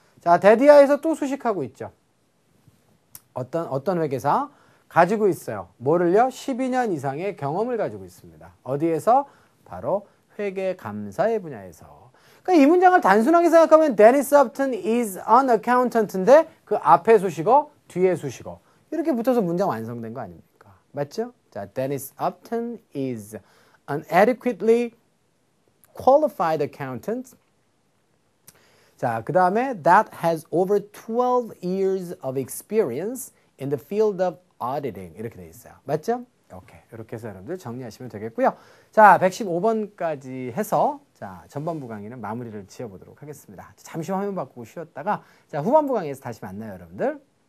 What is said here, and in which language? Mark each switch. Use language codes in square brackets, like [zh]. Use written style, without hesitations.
[ko] 자, 데디아에서 또 수식하고 있죠. 어떤 회계사? 가지고 있어요. 뭐를요? 12년 이상의 경험을 가지고 있습니다. 어디에서? 바로 회계감사의 분야에서. 그러니까 이 문장을 단순하게 생각하면 [en] Dennis Upton is an accountant [ko] 인데 그 앞에 수식어, 뒤에 수식어. 이렇게 붙어서 문장 완성된 거 아닙니까? 맞죠? [en] 자, Dennis Upton is an adequately qualified accountant. [ko] 자, 그 다음에 [en] that has over 12 years of experience in the field of auditing. [ko] 이렇게 돼 있어요. 맞죠? 이렇게 해서 여러분들 정리하시면 되겠고요. 자, 115번까지 해서 자, 전반부 강의는 마무리를 지어보도록 하겠습니다. 잠시 화면 바꾸고 쉬었다가 자, 후반부 강의에서 다시 만나요, 여러분들.